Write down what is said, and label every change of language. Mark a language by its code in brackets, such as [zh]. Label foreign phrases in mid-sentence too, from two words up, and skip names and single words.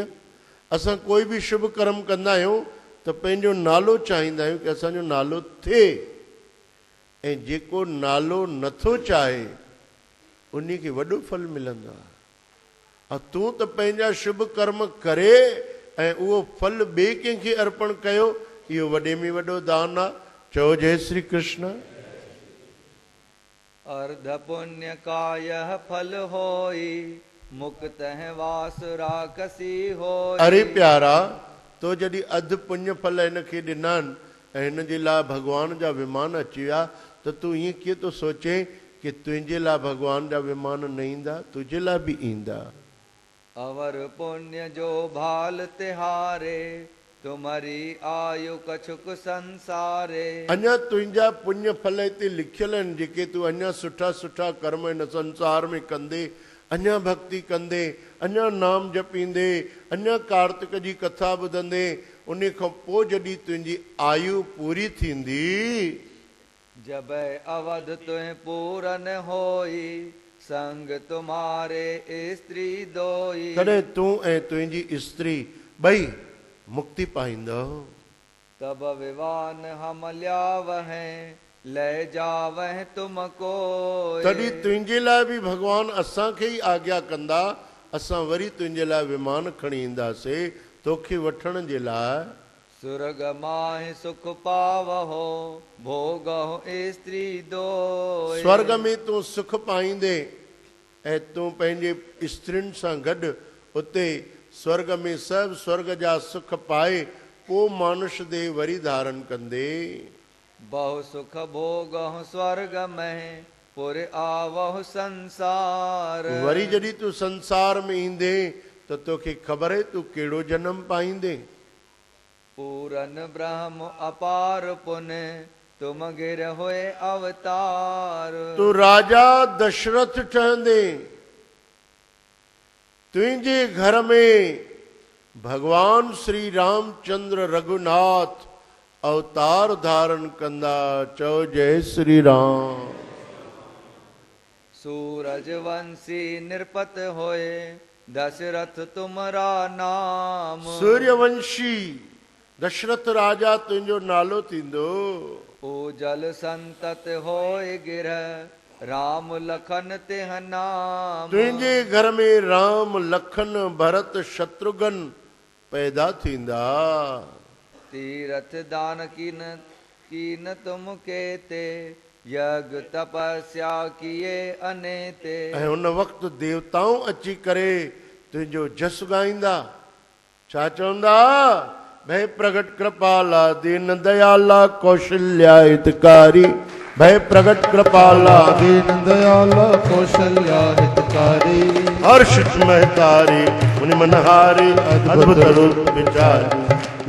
[sd] असां कोई बि शुभ कर्म कंदा आहियूं त पंहिंजो नालो चाहींदा आहियूं कि असांजो नालो थिए, ऐं जेको नालो नथो चाहे उन खे वॾो फल मिलंदो आहे। तूं त पंहिंजा शुभ कर्म करे ऐं उहो फल ॿिए कंहिंखे अर्पण कयो, इहो वॾे में वॾो दान आहे। चओ जय श्री कृष्ण। [awa] अर्ध पुण्य का यह फल होई, मुक्त है वास राकसी होई। [sd] अरे प्यारा, तो जॾहिं अधु पुण्य फल हिनखे ॾिना आहिनि ऐं हिन जे लाइ भॻवान जा विमान अची विया, त तूं ईअं कीअं थो सोचे कि तुंहिंजे लाइ भॻवान जा विमान न ईंदा, तुंहिंजे लाइ बि ईंदा। [awa] अवर पुण्य जो भाल तिहारे, तुम्हारी आयु कछुक संसारे। [sd] अञा तुंहिंजा पुण्य फल हिते लिखियल आहिनि, जेके तूं अञा सुठा सुठा कर्म हिन संसार में कंदे, अञा भक्ति कंदे, अञा नाम जपींदे, अञा कार्तिक जी कथा ॿुधंदे, उन खां पोइ जॾहिं तुंहिंजी आयु पूरी थींदी, [awa] जब अवध तुह पूरन होई, संग तुम्हारे स्त्री दोई। [sd] तॾहिं तूं ऐं तुंहिंजी स्त्री ॿई मुक्ति पाईंदो। [awa] तब विवान हम ल्यावह, ले जावह तुमको। [sd] तॾहिं तुंहिंजे लाइ बि भॻवान असांखे ई आज्ञा कंदा, असां वरी तुंहिंजे लाइ विमान खणी ईंदासीं तोखे वठण जे लाइ। [awa] सुरग माहि सुख पावहो, भोगहो स्त्री दोय। [sd] स्वर्ग में तूं सुख पाईंदे ऐं तूं पंहिंजे स्त्रियुनि सां गॾु उते स्वर्ग में सभु स्वर्ग जा सुख पाए पोइ मानुष देह वरी धारण कंदे। [awa] बहु सुख भोगहु स्वर्ग में, पुर आवहु संसार। [sd] वरी जॾहिं तूं संसार में ईंदे त तोखे ख़बर आहे तूं कहिड़ो जनम पाईंदे। [awa] पूरन ब्रह्म अपार पुण्य, तुम गिर हुए अवतार। [sd] तूं राजा दशरथ ठहंदे, तुंहिंजे घर में भगवान श्री रामचंद्र रघुनाथ अवतार धारण कंदा। चओ जय श्री राम। [awa] सूरज वंशी निरपत होए, दशरथ तुमरा नाम। [sd] सूर्यवंशी दशरथ राजा तुंहिंजो नालो थींदो। [awa] पूजल संतत होए गिरह, राम लखन तेह नाम। [sd] तुंहिंजे घर में राम लखन भरत शत्रुघ्न पैदा थींदा। [awa] तीरथ दान कीन तुम केते, यज्ञ तपस्या किए अनेते। [sd] ऐं उन वक़्तु देवताऊं अची करे तुंहिंजो जस ॻाईंदा। छा चवंदा? [awa] भय प्रगट कृपाला दीन दयाला कौशल्या हितकारी। भय प्रगट कृपाला दीन दयाल कौशल्या हितकारी। हर्ष महतारी मुनि मनहारी अद्भुत रूप विचारी।